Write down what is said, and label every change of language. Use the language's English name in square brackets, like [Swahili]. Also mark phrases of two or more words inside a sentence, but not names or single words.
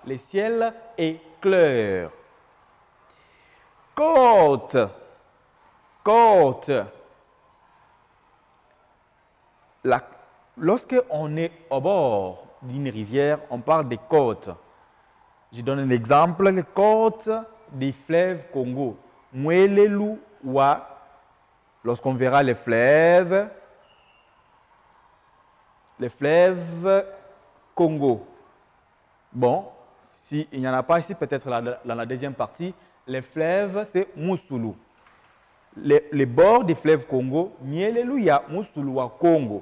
[French] Le ciel est clair. Côte, côte. Lorsque on est au bord d'une rivière, on parle des côtes. Je donne un exemple, les côtes des fleuves Congo. [Luba-Lulua] Mwelelu wa, [French] lorsqu'on verra les fleuves Congo. Bon, s'il n'y en a pas ici, peut-être dans la deuxième partie, les fleuves, c'est Mousoulou. Les bords des fleuves Congo, [Luba-Lulua] Mwelelu ya Mousoulou wa Congo.